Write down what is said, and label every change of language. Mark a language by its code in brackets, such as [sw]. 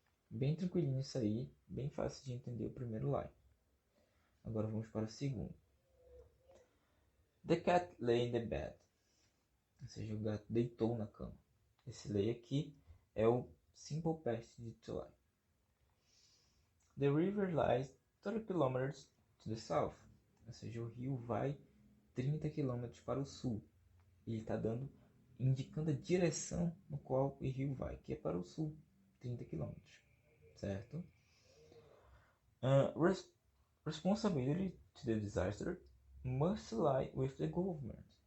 [pt] Bem tranquilinho isso aí, bem fácil de entender o primeiro lie. Agora vamos para o segundo. [en] The cat lay in the bed. [pt] Ou seja, o gato deitou na cama. Esse lay aqui é o simple past de to lie. [en] The river lies 30 km to the south. [pt] Ou seja, o rio vai 30 km para o sul. Ele está indicando a direção no qual o rio vai, que é para o sul, 30 km. Certo? [en] Responsibility to the disaster must lie with the government.